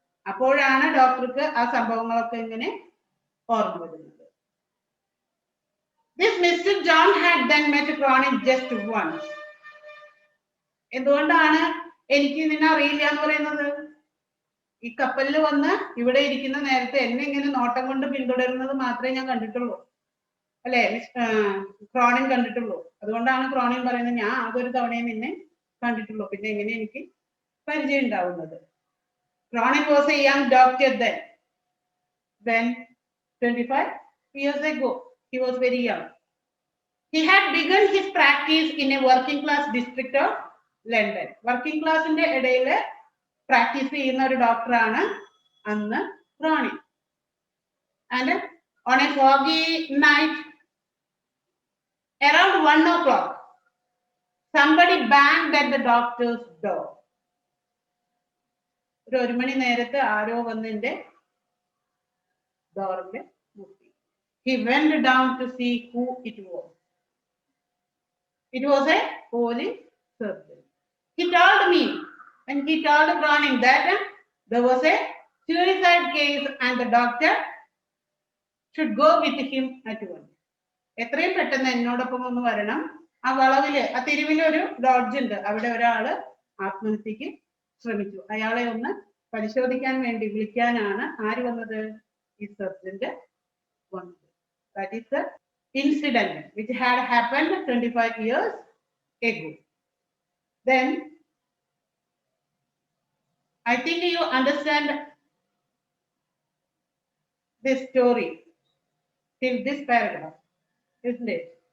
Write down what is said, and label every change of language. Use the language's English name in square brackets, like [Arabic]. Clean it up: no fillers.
[Malayalam] അപ്പോഴാണ് ഡോക്ടർക്ക് ആ സംഭവങ്ങളൊക്കെ ഇങ്ങനെ ഓർമ്മ വരുന്നത്. [English] This Mr. John had then met Cronin just once. [Malayalam] എന്തുകൊണ്ടാണ് എനിക്ക് നിന്നെ അറിയില്ല എന്ന് പറയുന്നത്? ഈ കപ്പലിൽ വന്ന് ഇവിടെ ഇരിക്കുന്ന നേരത്തെ എന്നെ ഇങ്ങനെ നോട്ടം കൊണ്ട് പിന്തുടരുന്നത് മാത്രമേ ഞാൻ കണ്ടിട്ടുള്ളൂ, അല്ലെ? ക്രോണിൻ കണ്ടിട്ടുള്ളൂ. അതുകൊണ്ടാണ് ക്രോണിൻ പറയുന്നത് ഞാൻ ആകെ ഒരു തവണയെ നിന്നെ കണ്ടിട്ടുള്ളൂ, പിന്നെ എങ്ങനെ എനിക്ക് പരിചയം ഉണ്ടാവുന്നത്? [English] Cronin was a young doctor then 25 years ago. He was very young. He had begun his practice in a working class district of London. [Malayalam] Working class ന്റെ ഇടയില് പ്രാക്ടീസ് ചെയ്യുന്ന ഒരു ഡോക്ടറാണ് അന്ന് Cronin. [English] And on a foggy night around 1 o'clock, somebody banged at the doctor's door. [Malayalam] ഒരു മണി നേരത്ത് ആരോ വന്ന് എന്റെ ഡോറിന്റെ മുട്ടി. [English] He went down to see who it was. It was a police surgeon. He told me, and he told Cronin that there was a suicide case and the doctor should go with him at once. [Malayalam] എത്രയും പെട്ടെന്ന് എന്നോടൊപ്പം ഒന്ന് വരണം. ആ വളവില്, ആ തെരുവില് ഒരു lodge ഉണ്ട്, അവിടെ ഒരാള് ആത്മഹത്യക്ക് ശ്രമിച്ചു. അയാളെ ഒന്ന് പരിശോധിക്കാൻ വേണ്ടി വിളിക്കാനാണ് ആര് വന്നത്? ഈ സർജന്റ് വന്നത്. [English] That is the incident which had happened 25 years ago. Then I think you understand this story till this paragraph, isn't it?